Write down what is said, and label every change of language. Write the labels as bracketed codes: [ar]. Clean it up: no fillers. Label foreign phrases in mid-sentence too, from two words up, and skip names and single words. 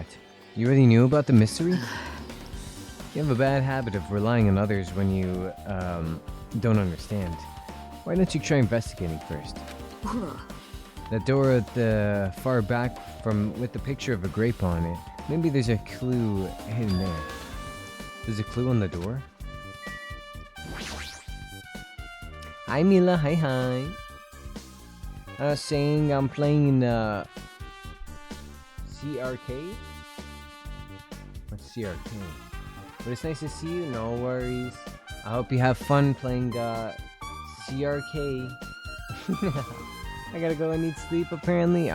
[en] You already knew about the mystery? You have a bad habit of relying on others when you, don't understand. Why don't you try investigating first? ほら That door at the far back with the picture of a grape on it. Maybe there's a clue hidden there. There's a clue on the door? Hi Mila, hi. I was saying I'm playing CRK? What's CRK? But it's nice to see you, no worries. I hope you have fun playing CRK. I gotta go and need sleep apparently.